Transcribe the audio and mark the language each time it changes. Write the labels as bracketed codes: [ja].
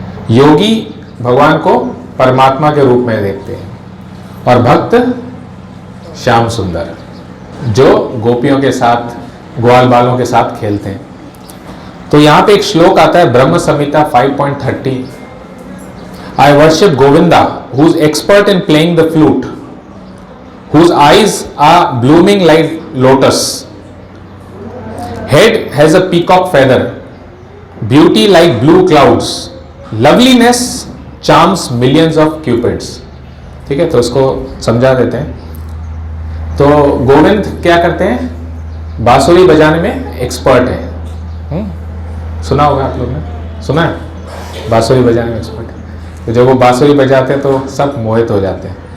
[hi] योगी भगवान को परमात्मा के रूप में देखते हैं और भक्त श्याम सुंदर जो गोपियों के साथ ग्वाल बालों के साथ खेलते हैं। तो यहां पे एक श्लोक आता है ब्रह्म संहिता 5.30। [en] I worship Govinda who is expert in playing the flute, whose eyes are blooming like lotus, head has a peacock feather, beauty like blue clouds, loveliness charms millions of cupids। [hi] ठीक है, तो इसको समझा देते हैं। तो गोविंद क्या करते हैं? बांसुरी बजाने में एक्सपर्ट है। सुना होगा आप लोग ने, सुना है? बांसुरी बजाने में एक्सपर्ट है। तो जब वो बांसुरी बजाते हैं तो सब मोहित हो जाते हैं।